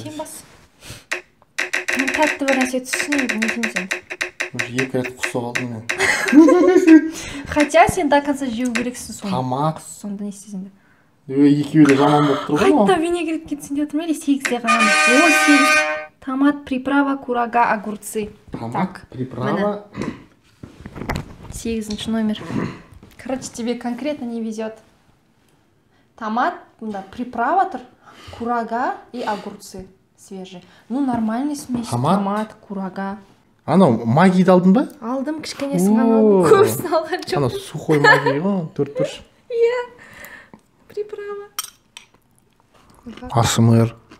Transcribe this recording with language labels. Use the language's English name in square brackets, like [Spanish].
[Kazakh] Сен бас. Мен тәтті бір нәрсе түсінемін, не сен. Уже 2 рет құсып алдым мен. [Russian] Хотя сен до конца [Kazakh] жеу керексің соны. Тамақ. Сонда не істесің де. Екеуі де жаман болып тұр ғой. Қайта винегрет кетсін деп отырмын, или 8-де қаламыз. 18. [Russian] Томат, приправа, курага, огурцы. Томат, приправа. [Kazakh] 8 номер. [Russian] Короче, тебе конкретно не везет. Томат, да, приправа, курага и огурцы свежие. Ну, нормальный смесь. Томат, курага. [Kazakh] Анау магийді алдың ба? Алдым, кішкенесін ғана алдым. Көбісін алған жоқ. Анау сухой магий ғой, 4 бұрыш. Иә, приправа. Асмр.